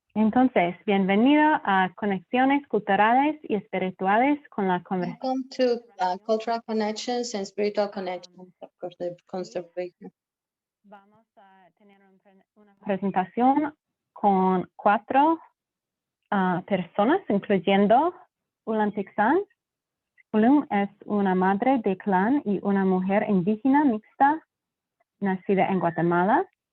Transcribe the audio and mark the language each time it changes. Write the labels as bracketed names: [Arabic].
[Spanish] Entonces, bienvenido a Conexiones Culturales y Espirituales con la Conversación. [English] Welcome to Cultural Connections and Spiritual Connections of Conservation. [Spanish] Vamos a tener una presentación con 4 personas, incluyendo Ulan Tixan. Ulan es una madre de clan y una mujer indígena mixta nacida en Guatemala.